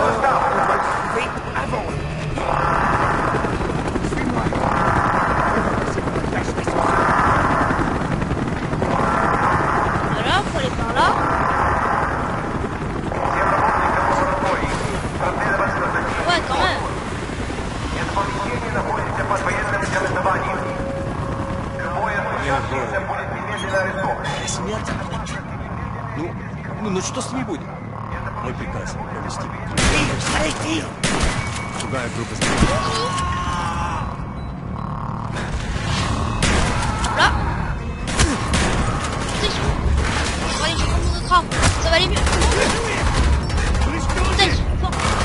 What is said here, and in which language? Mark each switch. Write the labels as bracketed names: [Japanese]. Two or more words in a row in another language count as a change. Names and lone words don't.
[French] On doit le trouver avant. Voilà, faut aller par là. Ouais, quand même. [Russian] Смерть? Ну что с ними будет? Мой приказ провести. Другая группа [French] Là. Attention. Bon, allez, je prends mon autre arme. Ça va aller mieux. Putain, ils sont forts.